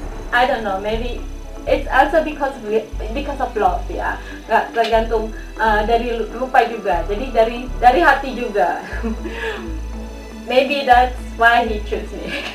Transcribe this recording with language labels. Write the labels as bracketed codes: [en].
[en] I don't know, maybe it's also because of love ya. [id] Nggak tergantung dari rupa juga, jadi dari hati juga. [en] Maybe that's why he choose me.